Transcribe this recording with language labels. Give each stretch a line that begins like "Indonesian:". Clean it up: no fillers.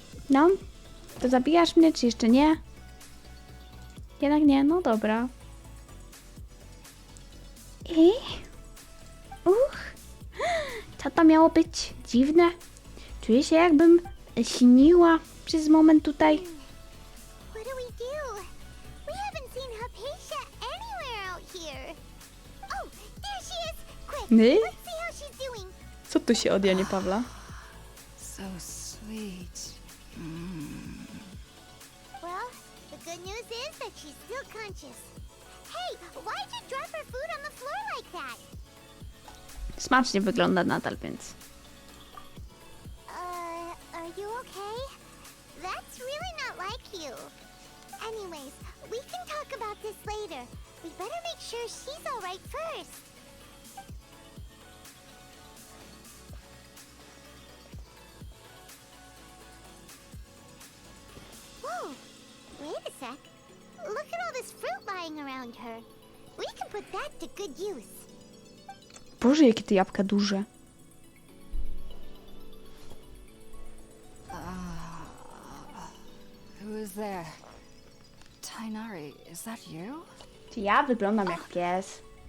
Polish: No, to zabijasz mnie, czy jeszcze nie? Jednak nie, no dobra. Co to miało być? Dziwne. Czuję się, jakbym śniła przez moment tutaj.
English: What do we do? We haven't seen Hypatia anywhere out here. Oh, there she is! Quick, Ny? let's see how she's doing.
Polish: Co tu się od Janie Pawla?
English: So sweet. Well, the good news is that she's still conscious. Hey, why'd you drop her food on the floor like that?
Polish: Smacznie wygląda nadal, więc...
English: Are you okay? That's really not like you. Anyways, we can talk about this later. We better make sure she's alright first. Whoa, wait a sec. Look at all this fruit lying around her. We can put that to good use.
Polish: Boże, jakie te jabłka duże.
English: Who is there? Tainari, is that you?
Polish: Czy ja wyglądam jak pies?